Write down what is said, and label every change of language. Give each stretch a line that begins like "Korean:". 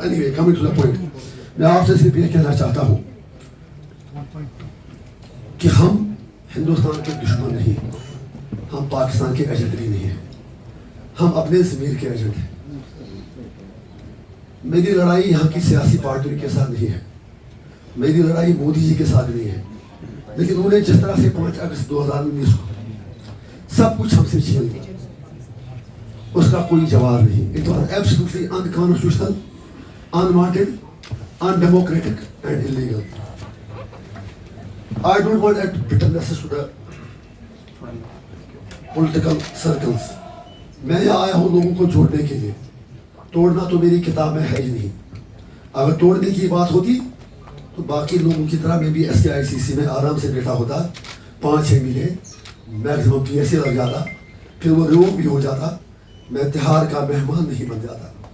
English: anyway, coming to the point,
Urdu: میں آپ سے صرف یہ کہنا چاہتا ہوں کہ ہم ہندوستان کے دشمن نہیں، ہم پاکستان کے ایجنٹ بھی نہیں ہیں، ہم اپنے ضمیر کے ایجنٹ ہیں. میری لڑائی یہاں کی سیاسی پارٹیوں کے ساتھ نہیں ہے، میری لڑائی مودی جی کے ساتھ نہیں ہے. لیکن انہوں نے جس طرح سے 5 اگست 2019 کو سب کچھ ہم سے چھین لیا، اس کا کوئی جواب نہیں.
English: It was absolutely unconstitutional, unwanted, undemocratic and illegal. I don't want that bitterness to the political circles.
Urdu: میں یہاں آیا ہوں لوگوں کو جوڑنے کے لیے، توڑنا تو میری کتاب میں ہے ہی نہیں. اگر توڑنے کی بات ہوتی تو باقی لوگوں کی طرح میں بھی SKICC میں آرام سے بیٹھا ہوتا، 5-6 مہینے میکسیمم PSA لگ جاتا، پھر وہ ریووک بھی ہو جاتا، میں تہاڑ کا مہمان نہیں بن جاتا.